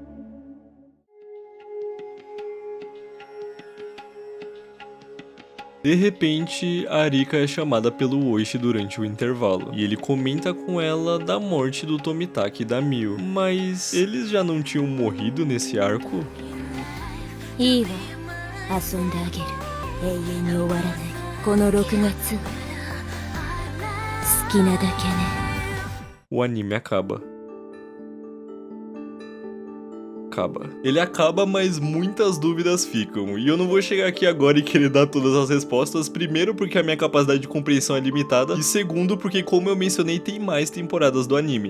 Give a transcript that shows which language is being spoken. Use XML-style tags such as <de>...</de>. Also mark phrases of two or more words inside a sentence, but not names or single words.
<pt>De repente, a Arika é chamada pelo Oishi durante o intervalo, e ele comenta com ela da morte do Tomitaki e da Miu. Mas eles já não tinham morrido nesse arco?</pt> <ja>いいわ、遊んであげる。永遠に終わらないこの6月。好きなだけね。</ja> <pt>O anime acaba. Ele acaba, mas muitas dúvidas ficam. E eu não vou chegar aqui agora e querer dar todas as respostas. Primeiro, porque a minha capacidade de compreensão é limitada. E segundo, porque como eu mencionei, tem mais temporadas do anime.</pt>